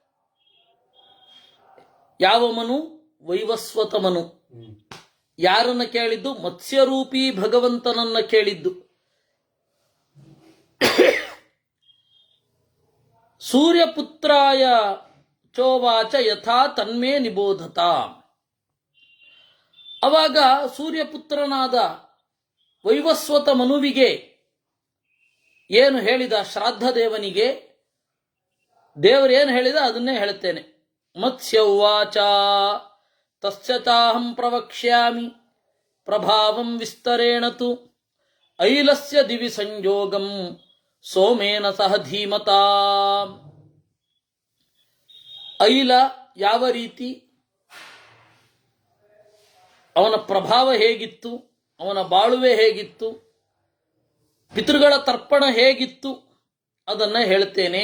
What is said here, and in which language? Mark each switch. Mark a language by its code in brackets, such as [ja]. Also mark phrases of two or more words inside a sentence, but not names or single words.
[kn] ಯಾವ ಮನು? ವೈವಸ್ವತ ಮನು. ಯಾರನ್ನ ಕೇಳಿದ್ದು? ಮತ್ಸ್ಯರೂಪಿ ಭಗವಂತನನ್ನ ಕೇಳಿದ್ದು. [sa] ಸೂರ್ಯಪುತ್ರಾಯ ಚೋವಾಚ ಯಥಾ ತನ್ಮೇ ನಿಬೋಧತ. [kn] ಅವಾಗ ಸೂರ್ಯಪುತ್ರನಾದ ವೈವಸ್ವತ ಮನುವಿಗೆ ಏನು ಹೇಳಿದ? ಶ್ರಾದ್ದ ದೇವನಿಗೆ ದೇವರೇನು ಹೇಳಿದ ಅದನ್ನೇ ಹೇಳುತ್ತೇನೆ. [sa] ಮತ್ಸ್ಯ ಉವಾಚ ತಸ್ಯ ಚಾಹಂ ಪ್ರವಕ್ಷ್ಯಾಮಿ ಪ್ರಭಾವಂ ವಿಸ್ತರೇಣ ತು ಐಲಸ್ಯ ದಿವಿ ಸಂಯೋಗಂ ಸೋಮೇನ ಸಹ ಧೀಮತಾ. [kn] ಐಲ ಯಾವ ರೀತಿ, ಅವನ ಪ್ರಭಾವ ಹೇಗಿತ್ತು, ಅವನ ಬಾಳುವೆ ಹೇಗಿತ್ತು, ಪಿತೃಗಳ ತರ್ಪಣ ಹೇಗಿತ್ತು ಅದನ್ನ ಹೇಳ್ತೇನೆ.